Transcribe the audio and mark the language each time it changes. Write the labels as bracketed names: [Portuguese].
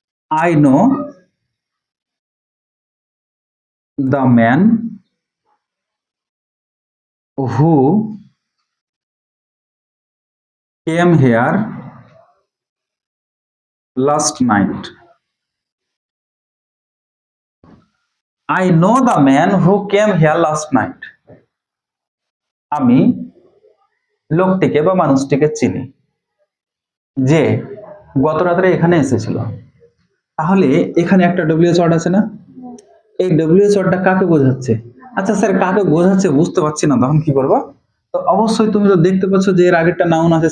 [English] I know the man who came here last night. I know the man who came here last night. [Bangla] আমি লোকটিকে বা মানুষটিকে চিনি যে গত রাত্রে এখানে এসেছিল। তাহলে এখানে একটা ডব্লিউএইচ ওয়ার্ড আছে না? এই ডব্লিউএইচ ওয়ার্ডটা কাকে বোঝাচ্ছে? আচ্ছা স্যার, কাকে বোঝাচ্ছে বুঝতে পারছি না, তখন কি করবো? তো অবশ্যই তুমি তো দেখতে পাচ্ছ যে এর আগেরটা নাউন আছে।